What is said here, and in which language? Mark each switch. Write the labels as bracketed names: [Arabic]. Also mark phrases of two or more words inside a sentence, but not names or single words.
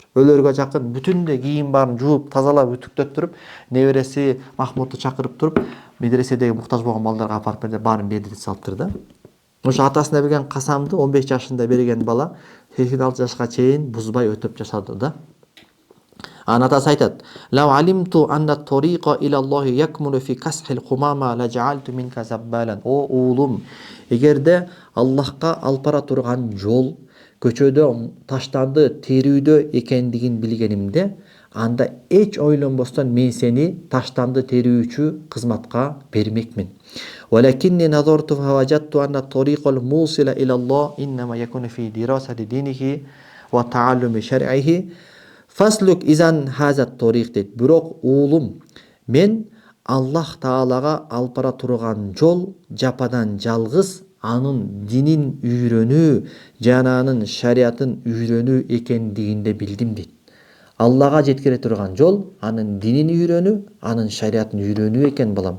[Kyrgyz] Өлөргө жакын бүтүндөй кийим баарын жууп, тазалап, үтүктөттүрүп, небереси Махмудду чакырып туруп, медреседеги муктаж болгон балдарга апарып берди, баарын бердирип салыптыр да. Ошо атасына берген касамды 15 жашында берген бала 86 жашка чейин бузбай өтөп жашады да. Анын атасы айтат: [Arabic] "لو علمت أن الطريق إلى الله يكمن في كسح القمامة لجعلت منك زبالا." [Kyrgyz] О уулум, эгерде Аллахка алып бара турган жол көчөдө таштанды терүүдө экендигин билгенимде, анда эч ойлонбостон мен сени таштанды терүүчү кызматка бермекмин. [Arabic] ولكني نظرت فوجدت أن الطريق الموصل إلى الله إنما يكون في دراسة دينه وتعلم شرعه فاسلك إذن هذا الطريق дейт. [Kyrgyz] Бирок уулум, мен Аллах Таалага алып бара турган жол жападан жалгыз анын динин үйрөнүү жана анын шариатын үйрөнүү экендигинде билдим дейт. Аллага жеткире турган жол анын динин үйрөнүү, анын шариатын үйрөнүү экен балам.